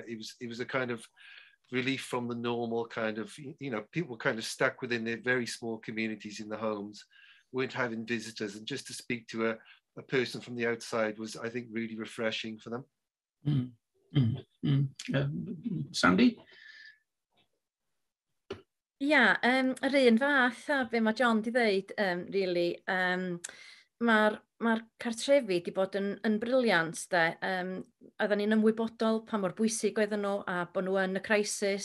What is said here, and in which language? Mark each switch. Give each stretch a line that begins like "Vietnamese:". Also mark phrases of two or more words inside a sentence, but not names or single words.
English: It was a kind of relief from the normal kind of, you know, people kind of stuck within their very small communities in the homes, weren't having visitors, and just to speak to a person from the outside was, I think, really refreshing for them. Sandy?
Welsh: Ia, yr un fath a be mae John di ddeud, really. Mae'r cartrefi di bod yn briliant, de. Oedden ni'n ymwybodol pa mor bwysig oedden nhw a bod nhw yn y crisis.